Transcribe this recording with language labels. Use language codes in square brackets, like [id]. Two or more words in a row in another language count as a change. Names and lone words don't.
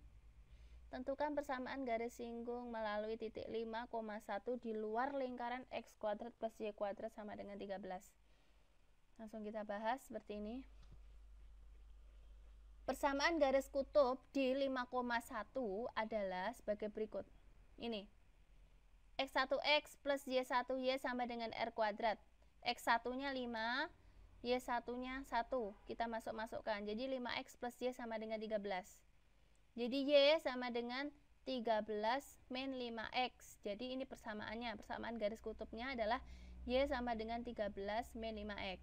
[id] Tentukan persamaan garis singgung melalui titik 5,1 di luar lingkaran X kuadrat plus Y kuadrat sama dengan 13. Langsung kita bahas seperti ini. Persamaan garis kutub di 5,1 adalah sebagai berikut. Ini. X1X plus Y1Y sama dengan R kuadrat. X1-nya 5, Y1-nya 1. Kita masukkan. Jadi 5X plus Y sama dengan 13. Jadi Y sama dengan 13 min 5X. Jadi ini persamaannya, persamaan garis kutubnya adalah Y sama dengan 13 min 5X.